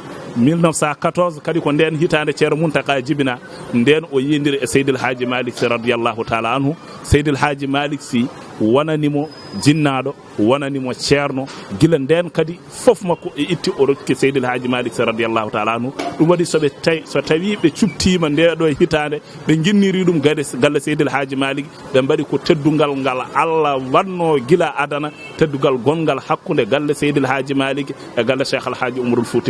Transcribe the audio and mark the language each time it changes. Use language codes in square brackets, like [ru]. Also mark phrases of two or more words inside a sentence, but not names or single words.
[ff] 1914 kadi ko nden hitande ceerno Muntaka jibina nden o yindiri e Seydil Hadji Malick Sy [ar] رضي الله تعالى عنه [ff] Seydil Hadji Malick Sy wonanimo jinnaɗo wonanimo ceerno gila nden kadi fof makko e itti o rokki Seydil Hadji Malick Sy [ar] رضي الله تعالى عنه [ff] ɗum waɗi so tawi ɓe cubtima ndeɗo e hitande ɓe jinniri ɗum galle Seydil Hadji Malick ɓe mbaɗi ko teddugal ngal Allah wanno gila adana teddugal gongal hakkude galle Seydil Hadji Malick e galle Cheikh Alhaji Oumarul Fouti